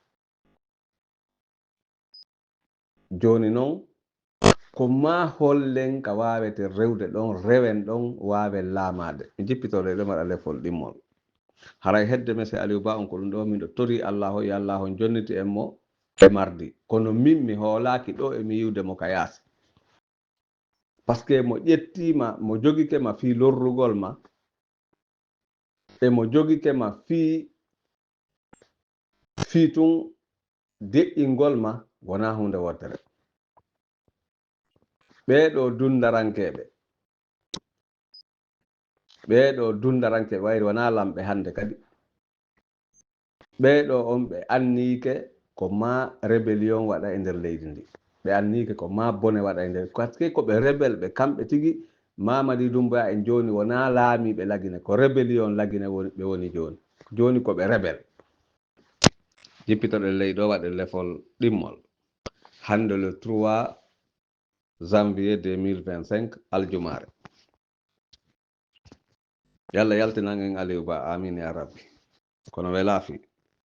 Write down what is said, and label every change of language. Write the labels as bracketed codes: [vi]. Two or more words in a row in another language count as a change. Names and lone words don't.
[ff] joni noon ko ma hollen ka wawete rewde ɗon rewen ɗon wawen laamade mi jippitore ɗo maɗa lefol ɗimmol haray hedde mese Aliou Ba on ko ɗum ɗo miɗo tori allahu yo allahu jonniti en mo e mardi kono min mi hoolaki ɗo emi yiwde mo ka yaasi [fr] par ce que [ff] mo ƴettima mo jogike ma fi lorrugol ma e mo jogike ma fi tun deƴƴingol ma wona hunde wottere ɓeɗo dundarankeɓe wayri wona lamɓe hande kadi ɓeɗo on ɓe annike ko ma rébellion waɗa e nder leydi ndi ɓe annike ko ma bone waɗa e nder [fr] par ce que [ff] koɓe rebel ɓe kamɓe tigi Mamadi Doumbouya en joni wona laamiɓe lagine ko rébellion lagine ɓe woni joni koɓe rebel jippitoɗen ley ɗo waɗe lefol ɗimmol hande le 3 janvier 2025 aljumare yallah yaltinan en Aliou Ba [ar] آمين يا رب [ff] kono wela fi